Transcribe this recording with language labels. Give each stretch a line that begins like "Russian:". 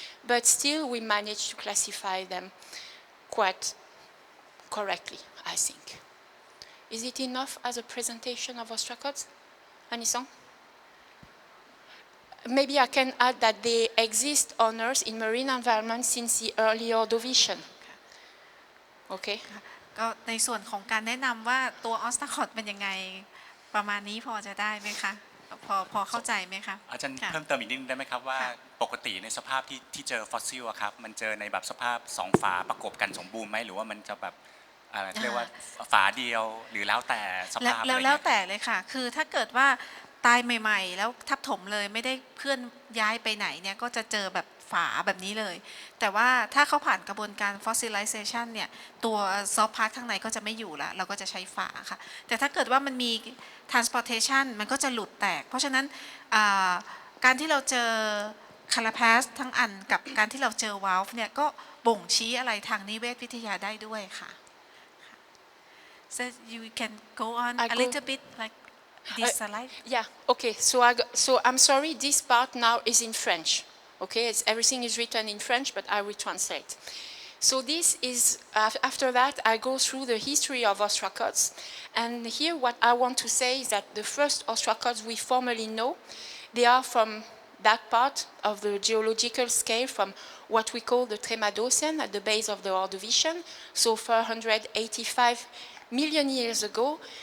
English: But still we manage to classify them quite correctly, I think. Is it enough as a presentation of ostracods? Anisong? Maybe I can add that they exist on Earth in marine environment since the early Ordovician. Okay.
Thai: ก็ในส่วนของการแนะนำว่าตัวออสตาคอดเป็นยังไงประมาณนี้พอจะได้ไหมคะพอเข้าใจไหมคะ อาจารย์เพิ่มเติมอีกนิดนึงได้ไหมครับว่าปกติในสภาพที่เจอฟอสซิลอะครับมันเจอในแบบสภาพ2ฝาประกบกันสมบูรณ์ไหมหรือว่ามันจะแบบเรียกว่าฝาเดียวหรือแล้วแต่สภาพ แล้วแต่เลยค่ะคือถ้าเกิดว่าตายใหม่ๆแล้วทับถมเลยไม่ได้เคลื่อนย้ายไปไหนเนี่ยก็จะเจอแบบฝาแบบนี้เลยแต่ว่าถ้าเขาผ่านกระบวนการ fossilization เนี่ยตัวซอฟต์พาร์ทข้างในก็จะไม่อยู่ละเราก็จะใช้ฝาค่ะแต่ถ้าเกิดว่ามันมี transportation มันก็จะหลุดแตกเพราะฉะนั้น การที่เราเจอคาราพาสทั้งอันกับการที่เราเจอวาลฟ์เนี่ยก็บ่งชี้อะไรทางนิเวศวิทยาได้ด้วยค่ะ
English: so you can go on a little bit like this slide yeah okay so I'm sorry this part now is in French. Okay, everything is written in French, but I will translate. So this is, after that, I go through the history of ostracods. And here what I want to say is that the first ostracods we formally know, they are from that part of the geological scale, from what we call the Tremadocene at the base of the Ordovician, so 485 million years ago.